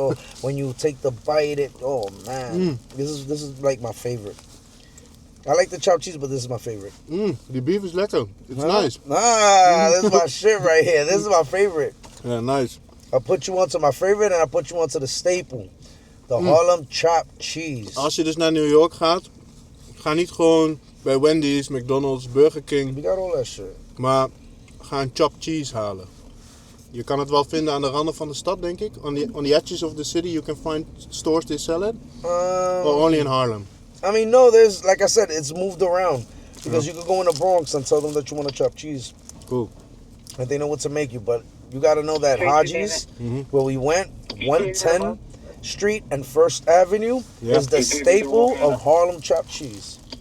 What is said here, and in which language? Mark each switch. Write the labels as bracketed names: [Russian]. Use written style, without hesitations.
[English] So when you take the bite, oh man, this is like my favorite. I like the chopped cheese, but this is my favorite. The beef is lekker. It's nice. This is my shit right here. This is my favorite. Yeah, nice. I put you onto my favorite and I put you onto the staple. The Harlem chopped cheese. [Dutch] Als je dus naar New York gaat, ga niet gewoon bij Wendy's, McDonald's, Burger King. [English] We got all that shit. [Dutch] Maar ga een chopped cheese halen. Je kan het wel vinden aan de randen van de stad, denk ik. [English] On the edges of the city you can find stores that sell it. Or only in Harlem. I mean, no, there's, like I said, it's moved around. Because you could go in the Bronx and tell them that you want to chop cheese. Cool. And they know what to make you. But you got to know that Haji's, where we went, 110 Street and 1st Avenue, is the staple of Harlem chopped cheese.